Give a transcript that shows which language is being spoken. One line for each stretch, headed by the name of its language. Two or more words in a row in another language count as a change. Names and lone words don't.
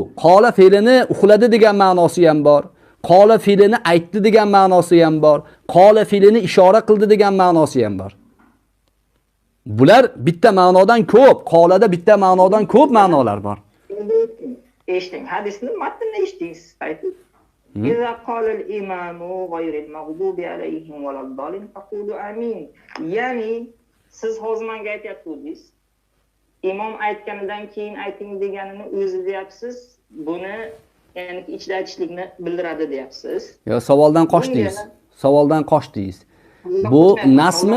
Uzbek: Qola fe'lini uxladi degan ma'nosi ham bor. Qola fe'lini aytdi degan ma'nosi ham bor. Qola fe'lini ishora qildi degan ma'nosi ham bor. Bular bitta ma'nodan ko'p, qolada bitta ma'nodan ko'p ma'nolar bor. Eshiting, hadisni matnini eshiting siz ayting.
Arabic: إذا قال الإمام غير المغضوب عليهم ولا الضالين فقولوا آمين.
Uzbek: Ya'ni siz hozir menga aytyapsiz. Imom aytganidan keyin ayting deganini o'zi deyapsiz. Buni ya'ni ichda aytishlikni bildiradi deyapsiz. Yo, savoldan qochdingiz. Savoldan qochdingiz. Bu nasmi?